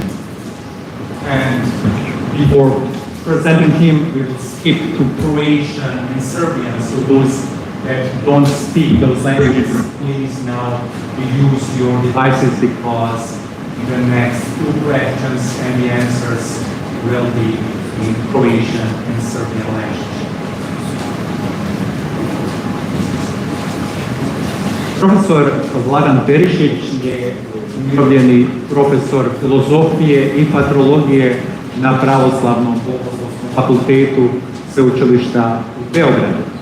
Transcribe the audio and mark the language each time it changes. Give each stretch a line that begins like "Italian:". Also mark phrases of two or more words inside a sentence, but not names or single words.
English: And before presenting him, we will skip to Croatian and Serbian. So those that don't speak those languages, please now use your devices, because the next two questions and the answers will be in Croatian and Serbian language.
Croatian: Profesor Vladan Perišić je umirovljeni profesor filozofije i patrologije na Pravoslavnom bogoslovskom fakultetu Sveučilišta u Beogradu.